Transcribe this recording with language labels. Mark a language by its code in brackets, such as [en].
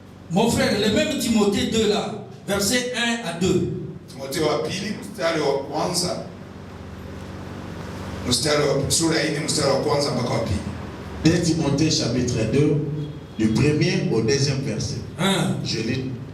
[fr] Mon frère, le même Timothée 2 là, verset 1 à 2. [sw] Timothée wa pili, mstari wa kwanza. Mstari wa kwanza mpaka wa pili. [fr] 2 Timothée chapitre 2, du 1er au 2e verset. Je lis.